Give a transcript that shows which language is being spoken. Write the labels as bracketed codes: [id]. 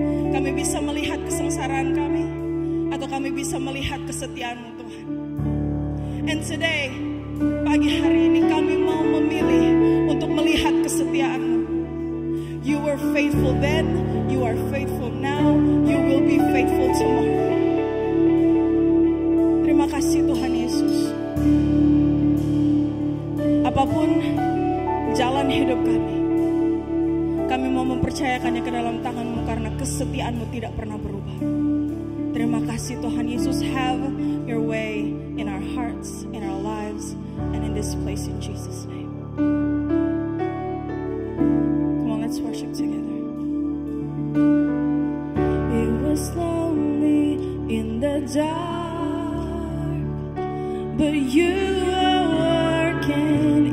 [id] Kami bisa melihat kesengsaraan kami, atau kami bisa melihat kesetiaan-Mu, Tuhan. [en] And today, [id] pagi hari ini kami mau memilih untuk melihat kesetiaan-Mu. [en] You were faithful then, you are faithful now, you will be faithful tomorrow. [id] Terima kasih Tuhan Yesus. Apapun jalan hidup kami mau mempercayakannya ke dalam tangan-Mu karena kesetiaan-Mu tidak pernah berubah. Terima kasih Tuhan Yesus. [en] Have your way in our hearts, in our lives, and in this place in Jesus' name. Come on, let's worship together. It was lonely in the dark, but You were working.